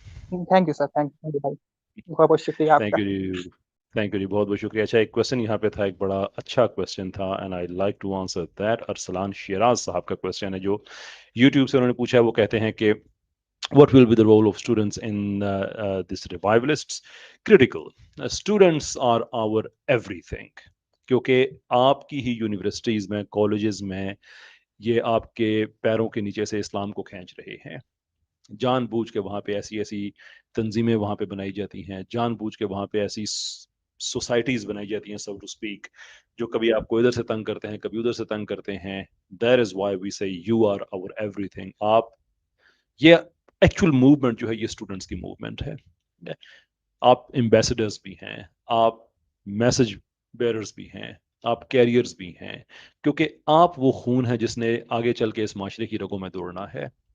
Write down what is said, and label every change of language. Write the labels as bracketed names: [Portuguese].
[Urdu] Thank you sir, thank you بھائی، بہت بہت شکریہ آپ [English] thank [Urdu] کا. یو جی، تھینک یو جی، بہت بہت شکریہ. اچھا، ایک کوشچن یہاں پہ تھا، ایک بڑا اچھا کوشچن تھا [English] And I like to answer that. [Urdu] Arsalan Shiraz صاحب کا کوشچن ہے جو یوٹیوب سے انہوں نے پوچھا ہے. وہ کہتے ہیں کہ [English] what will be the role of students in this revivalists? Critical. Students are our everything. [Urdu] کیونکہ آپ کی ہی یونیورسٹیز میں، کالجز میں یہ آپ کے پیروں کے نیچے سے اسلام کو کھینچ رہے ہیں. جان بوجھ کے وہاں پہ ایسی ایسی تنظیمیں وہاں پہ بنائی جاتی ہیں، جان بوجھ کے وہاں پہ ایسی سوسائٹیز بنائی جاتی ہیں [English] so to speak، [Urdu] جو کبھی آپ کو ادھر سے تنگ کرتے ہیں، کبھی ادھر سے تنگ کرتے ہیں. [English] That is why we say you are our everything. [Urdu] آپ یہ ایکچوئل موومنٹ جو ہے یہ اسٹوڈنٹس کی موومنٹ ہے. آپ ایمبیسڈرز بھی ہیں، آپ میسج بیئررز بھی ہیں، آپ کیریئرز بھی ہیں، کیونکہ آپ وہ خون ہے جس نے آگے چل کے اس معاشرے کی رگوں میں دوڑنا ہے.